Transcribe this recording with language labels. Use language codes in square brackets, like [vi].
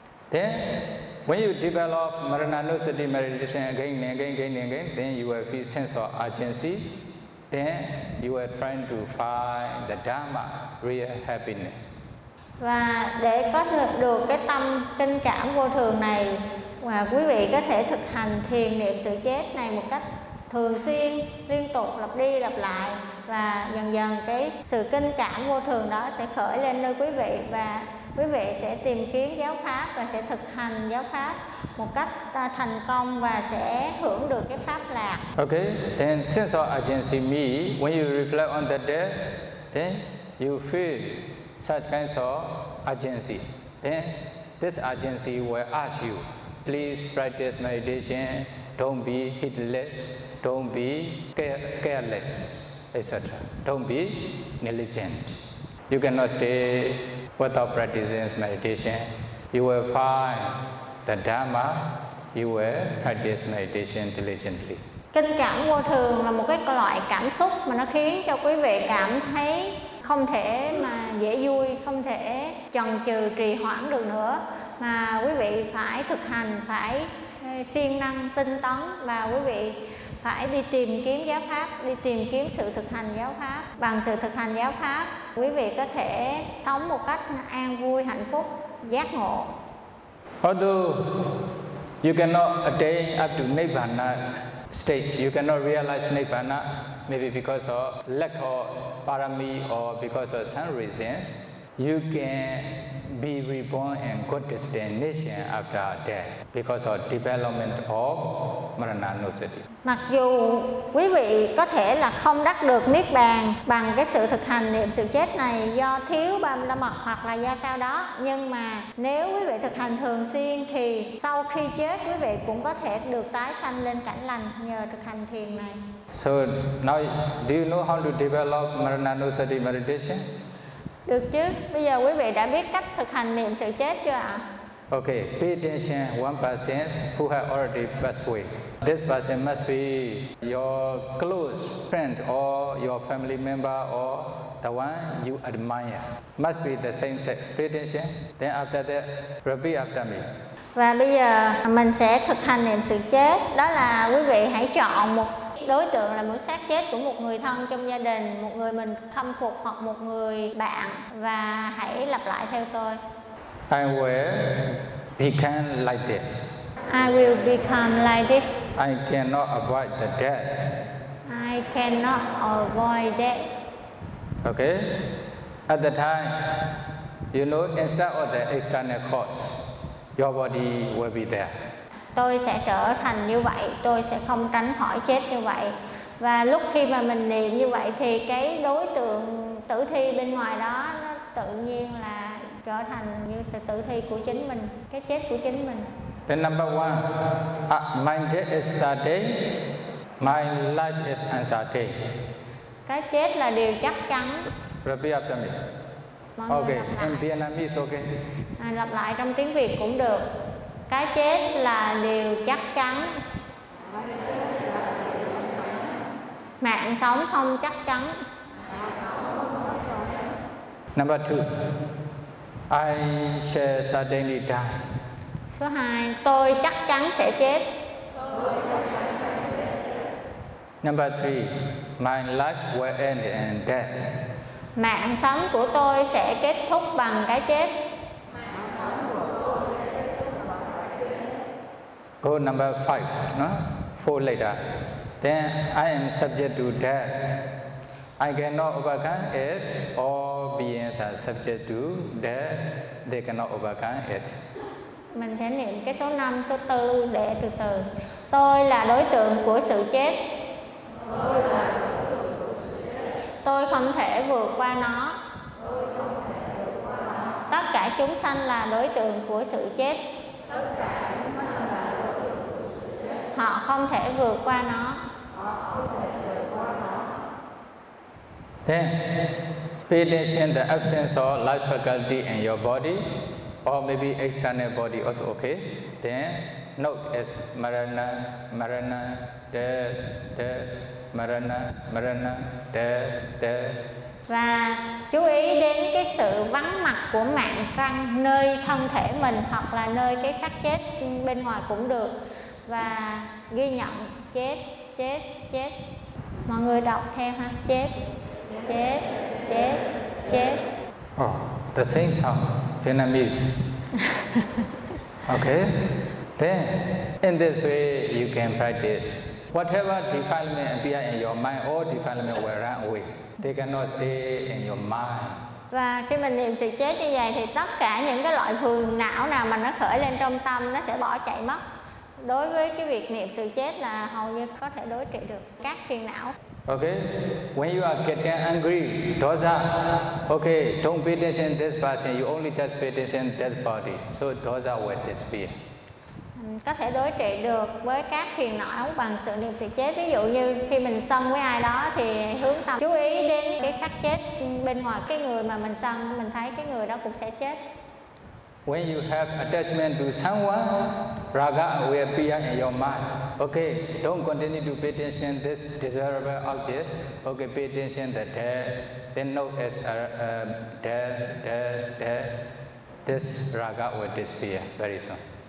[en] Then, when you develop maranānusati meditation again and again, again and again, then you will feel sense of urgency. Then you are trying to find the Dharma, real happiness. [vi] Và để có được cái tâm tinh cảm vô thường này, và quý vị có thể thực hành thiền niệm sự chết này một cách thường xuyên, liên tục, lặp đi lặp lại, và dần dần cái sự kinh cảm vô thường đó sẽ khởi lên nơi quý vị, và quý vị sẽ tìm kiếm giáo pháp và sẽ thực hành giáo pháp một cách thành công và sẽ hưởng được cái pháp lạc. [en] Okay, then sense of urgency me, when you reflect on the death, then you feel such kinds of urgency. Then this urgency will ask you, please practice meditation, don't be heedless, don't be careless, etc. Don't be negligent. You cannot stay without practicing meditation. You will find the Dharma, you will practice meditation diligently. [vi] Kinh cảm vô thường là một cái loại cảm xúc mà nó khiến cho quý vị cảm thấy không thể mà dễ vui, không thể chần chừ trì hoãn được nữa, mà quý vị phải thực hành, phải siêng năng tinh tấn, và quý vị phải đi tìm kiếm giáo pháp, đi tìm kiếm sự thực hành giáo pháp. Bằng sự thực hành giáo pháp, quý vị có thể sống một cách an vui, hạnh phúc, giác ngộ. [en] Although you cannot attain up to Nirvana stage, you cannot realize Nirvana, maybe because of lack of parami or because of some reasons, you can be reborn in good destination after death because of development of maranānusati. [vi] Mặc dù quý vị có thể là không đắc được niết bàn bằng cái sự thực hành niệm sự chết này do thiếu ba la mật hoặc là do sao đó, nhưng mà nếu quý vị thực hành thường xuyên thì sau khi chết quý vị cũng có thể được tái sanh lên cảnh lành nhờ thực hành thiền này. [en] So now, do you know how to develop maranānusati meditation? [vi] Được chứ, bây giờ quý vị đã biết cách thực hành niệm sự chết chưa ạ? [en] Okay, pay attention one person who has already passed away. This person must be your close friend or your family member or the one you admire. Must be the same sex. Pay attention. Then after that, repeat after me. [vi] Và bây giờ mình sẽ thực hành niệm sự chết. Đó là quý vị hãy chọn một đối tượng là một xác chết của một người thân trong gia đình, một người mình thâm phục hoặc một người bạn, và hãy lặp lại theo tôi. [en] I will become like this. I will become like this. I cannot avoid the death. I cannot avoid death. Okay. At the time, you know, instead of the external cause, your body will be there. [vi] Tôi sẽ trở thành như vậy, tôi sẽ không tránh khỏi chết như vậy. Và lúc khi mà mình niệm như vậy thì cái đối tượng tử thi bên ngoài đó nó tự nhiên là trở thành như tử thi của chính mình, cái chết của chính mình. [en] Then number one, my death is certain, my life is uncertain. [vi] Cái chết là điều chắc chắn. [en] Repeat after me. Okay, in Vietnamese, okay. [vi] À, lặp lại trong tiếng Việt cũng được. Cái chết là điều chắc chắn. Mạng sống không chắc chắn. [en] Number two, I shall suddenly die. [vi] Số 2, tôi chắc chắn sẽ chết. [en] Number three, my life will end in death. [vi] Mạng sống của tôi sẽ kết thúc bằng cái chết. [en] Go number five, no? Four later. Then I am subject to death. I cannot overcome it. All beings are subject to death. They cannot overcome it. [vi] Mình sẽ niệm cái số 5, số 4 để từ từ. Tôi là đối tượng của sự chết. Tôi không thể vượt qua nó. Tất cả chúng sanh là đối tượng của sự chết. Họ không thể vượt qua nó. [en] Then, pay attention to the absence of life faculty in your body, or maybe external body also okay. Then, note as marana, marana, death, death, marana, marana, death, death. [vi] Và chú ý đến cái sự vắng mặt của mạn căn nơi thân thể mình hoặc là nơi cái xác chết bên ngoài cũng được, và ghi nhận chết, chết, chết. Mọi người đọc theo ha, chết, chết, chết, chết. [en] Oh, the same song, Vietnamese. Okay, then in this way you can practice. Whatever defilement appear in your mind, all defilement will run away. They cannot stay in your mind. [vi] Và khi mình niệm sự chết như vậy thì tất cả những cái loại phiền não nào mà nó khởi lên trong tâm nó sẽ bỏ chạy mất. Đối với cái việc niệm sự chết là hầu như có thể đối trị được các phiền não. [en] Okay, when you are getting angry, dosa. Okay, don't pay attention to this person, you only just pay attention to that body. So dosa will disappear. [vi] Có thể đối trị được với các phiền não bằng sự niệm sự chết. Ví dụ như khi mình sân với ai đó thì hướng tâm chú ý đến cái xác chết bên ngoài cái người mà mình sân, mình thấy cái người đó cũng sẽ chết. [en] When you have attachment to someone, raga will appear in your mind. Okay, don't continue to pay attention to this desirable object. Okay, pay attention to death. Then note as death. This raga will disappear very soon.